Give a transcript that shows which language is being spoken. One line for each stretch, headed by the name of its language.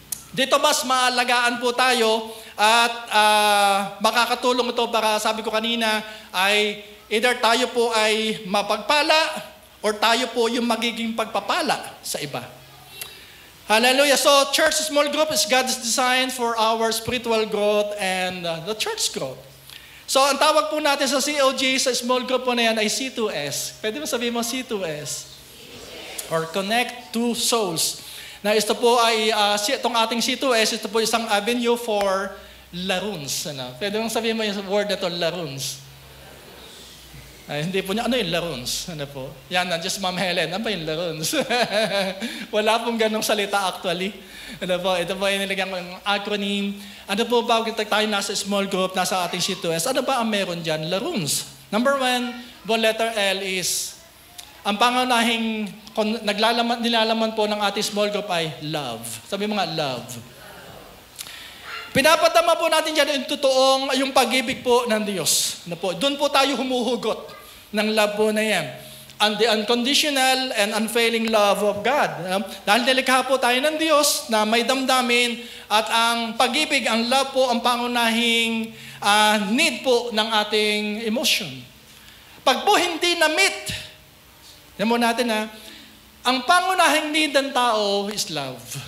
Filipino: Dito mas maalagaan po tayo at makakatulong ito para, sabi ko kanina, ay either tayo po ay mapagpala or tayo po yung magiging pagpapala sa iba. Hallelujah.
English: So, church small group is God's design for our spiritual growth and the church growth.
Filipino: So, ang tawag po natin sa COG, sa small group po na yan ay C2S. Pwede mo sabihin mo C2S? Or Connect to Souls. Na ito po ay, itong ating C2S, ito po isang avenue for laruns. Ano? Pwede mong sabihin mo yung word na ito, laruns. Ay, hindi po niya, ano yung laruns? Ano po? Yan, nandiyan si Ma'am Helen, ano ba yung laruns? Wala pong ganong salita actually. Ano po? Ito po yung nilagyan ko yung acronym. Ano po ba, tayo nasa small group, nasa ating C2S, ano ba ang meron dyan? Laruns. Number 1, letter L is, ang pangunahing nilalaman po ng ating small group ay love. Sabi mo nga, love. Pinapatama po natin dyan yung pag-ibig po ng Diyos. Doon po tayo humuhugot ng love po na yan.
English: And the unconditional and unfailing love of God.
Filipino: Dahil nilikha po tayo ng Diyos na may damdamin at ang pag-ibig, ang love po, ang pangunahing need po ng ating emotion. Pag po hindi na-meet, yan mo natin ang pangunahing need ng tao is love.